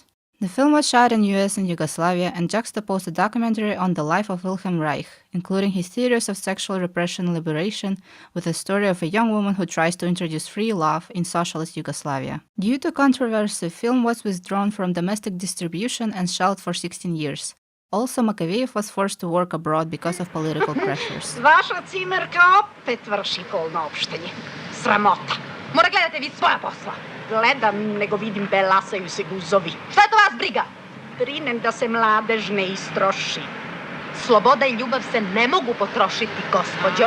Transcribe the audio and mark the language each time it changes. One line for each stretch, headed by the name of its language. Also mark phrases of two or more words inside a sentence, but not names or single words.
English: The film was shot in US and Yugoslavia and juxtaposed a documentary on the life of Wilhelm Reich, including his theories of sexual repression and liberation, with a story of a young woman who tries to introduce free love in socialist Yugoslavia. Due to controversy, the film was withdrawn from domestic distribution and shelved for 16 years. Also, Makavejev was forced to work abroad because of political pressures.
Serbian: Vaša cimerka opet vrši polno opštenje. Sramota. Mora gledate vi svoja posla. Gledam, nego vidim belasaju se guzovi. Šta je to vas briga? Brinem da se mladež ne istroši. Sloboda i ljubav se ne mogu potrošiti, gospođo.